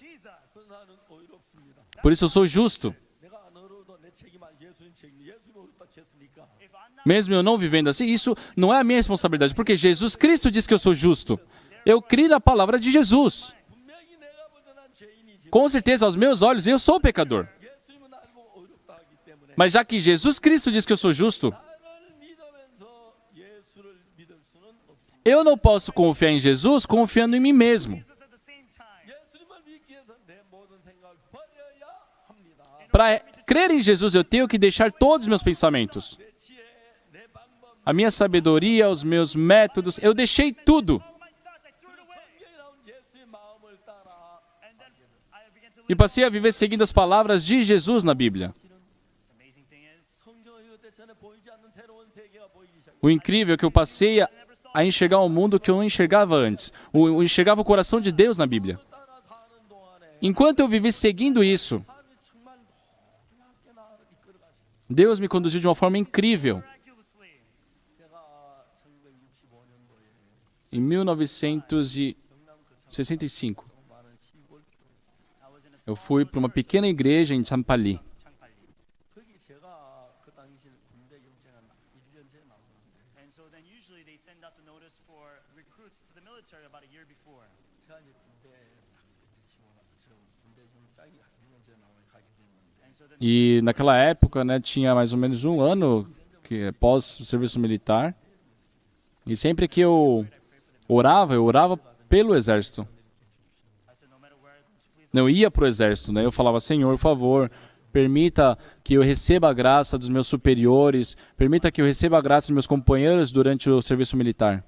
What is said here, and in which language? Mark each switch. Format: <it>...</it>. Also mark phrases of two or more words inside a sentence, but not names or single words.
<pt>Por isso eu sou justo. Mesmo eu não vivendo assim, isso não é a minha responsabilidade, porque Jesus Cristo diz que eu sou justo. Eu criei na palavra de Jesus. Com certeza, aos meus olhos, eu sou pecador.</pt> <ko>예수님은 나를 보고 어렵다 하기 때문에</ko> <pt>Mas já que Jesus Cristo diz que eu sou justo,</pt> <ko>나를 믿으면서 예수를 믿을 수는 없습니다.</ko> <pt>eu não posso confiar em Jesus confiando em mim mesmo.</pt> <ko>예수님을 믿기 위해서 내 모든 생각을 버려야 합니다.</ko> <pt>Para crer em Jesus, eu tenho que deixar todos os meus pensamentos.</pt> <ko>내 지혜, 내 방법,</ko> <pt>A minha sabedoria, os meus métodos, eu deixei tudo.</pt> <ko>성경에 나온 예수의 마음을 따라</ko> <pt>E passei a viver seguindo as palavras de Jesus na Bíblia.</pt> <ko>성경을 읽을 때 전에 보이지 않는 새로운 세계가 보이기 시작해요.</ko> <pt>O incrível é que eu passei a enxergar um mundo que eu não enxergava antes. Eu enxergava o coração de Deus na Bíblia.</pt> <ko>따라 사는 동안에</ko> <pt>Enquanto eu vivi seguindo isso,</pt> <ko>하나님이 정말 놀랍게 나를 이끌어가시고</ko> <pt>Deus me conduziu de uma forma incrível.</pt> <ko>제가 1965년도에</ko> <pt>Em 1965, eu fui para uma pequena igreja em Champali.</pt> <ko>거기 제가 그 당시 군대 영창한 1년 전에 나왔는데</ko> <en>And so then usually they send out the notice for recruits to the military about a year before.</en> <ko>제가 이제 군대 저 군대 영장이 1년 전에 가게 됐는데</ko> <en>And so then</en> <pt>E naquela época, né, tinha mais ou menos um ano que após o serviço militar. E sempre que eu orava pelo exército. Não ia para o exército, né? Eu falava, Senhor, por favor, permita que eu receba a graça dos meus superiores, permita que eu receba a graça dos meus companheiros durante o serviço militar.</pt>